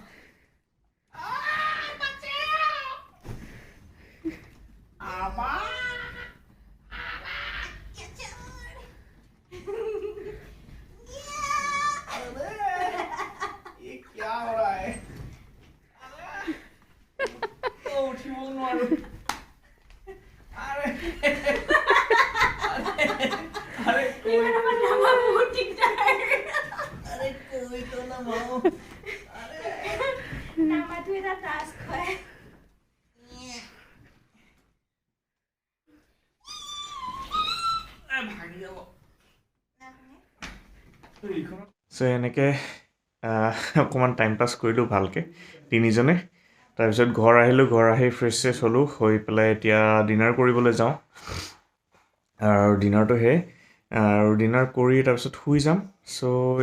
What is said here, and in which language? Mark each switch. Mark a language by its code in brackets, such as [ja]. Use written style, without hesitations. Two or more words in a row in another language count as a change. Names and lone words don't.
[hi] ये क्या हो रहा है अरे अरे कोई अरे कोई तो ना माओ [as] নামাটো এটা টাস্ক হয় [hi] भाग जाओ [as] চ' এনেকৈ অকণমান টাইম পাছ কৰিলোঁ ভালকৈ তিনিজনে তাৰপিছত ঘৰ আহিলোঁ ঘৰ আহি ফ্ৰেছ চেছ হ'লোঁ হৈ পেলাই এতিয়া ডিনাৰ কৰিবলৈ যাওঁ আৰু ডিনাৰটো আৰু ডিনাৰ কৰি তাৰপিছত শুই যাম চ' এই